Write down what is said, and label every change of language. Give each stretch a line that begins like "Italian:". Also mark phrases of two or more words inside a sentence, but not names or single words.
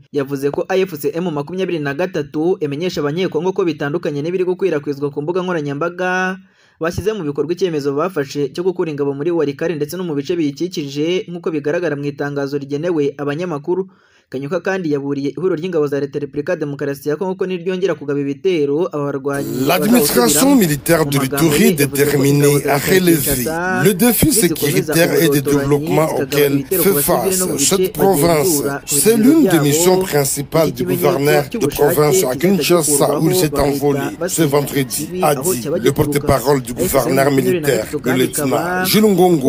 Kinyarwanda: Yavuze ko AFC mu 23 emenyesha abanyekongo ko bitandukanye n'ibiri gukwirakwizwa ku mbuga nkoranyambaga bashyize mu bikorwa icyemezo bafashe cyo gukura ingabo muri Walikale ndetse no mu bice biyikikije nk'uko bigaragara mu itangazo rigenewe abanyamakuru. Kanyuka kandi yaburiye ihuriro ry'ingabo za Leta ya Repubulika ya Demokarasi ya Kongo ko niryongera kugaba ibitero abarwanyi.
French: L'administration militaire de l'Ituri déterminée à relever le défi sécuritaire et de développement auquel fait face cette province. C'est l'une des missions principales du gouverneur de province à Kinshasa où il s'est envolé ce vendredi, a dit le porte-parole du gouverneur militaire, le lieutenant Jules Ngongo.